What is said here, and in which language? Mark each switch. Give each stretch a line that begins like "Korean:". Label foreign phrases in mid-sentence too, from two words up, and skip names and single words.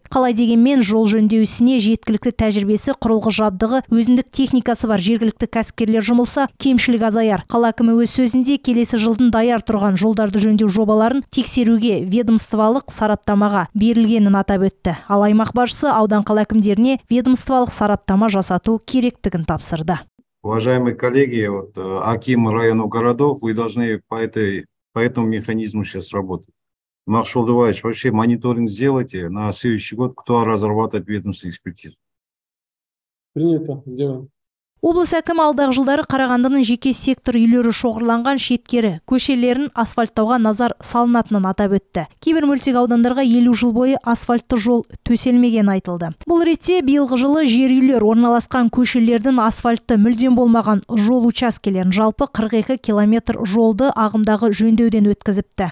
Kazakh: Қалай дегенмен жол жөндеу ісіне жеткілікті тәжірибесі, құрылғы жабдығы, өзіндік техникасы бар жергілікті кәсіпкерлер жұмылса, кемшілік азаяр. Қала әкімі өз сөзінде келесі жылдың даяр тұрған жолдарды жөндеу жобаларын тексеруге ведомстволық сараптамаға берілгенін атап өтті. Ал аймақ басшысы аудан қала әкімдеріне ведомстволық сараптама жасату керектігін тапсырды.
Russian: Уважаемые коллеги, акимы районов городов, вы должны по этому механизму сейчас работать. Максим Шолдович, вообще мониторинг сделайте на следующий год, кто разрабатывает ведомственную экспертизу. Принято, сделаем.
Kazakh: Облыс әкімі алдағы жылдары Қарағандының жеке сектор үйлері шоғырланған шеткері, көшелерін асфальттауға назар салынатынын атап өтті. Кейбір мөлтек аудандарға 50 жыл бойы асфальтты жол төселмеген айтылды. Бұл ретте биылғы жылы жер үйлер орналасқан көшелердің асфальтты мүлдем болмаған жол учаскелерін жалпы 42 километр жолды ағымдағы жөндеуден өткізіпті.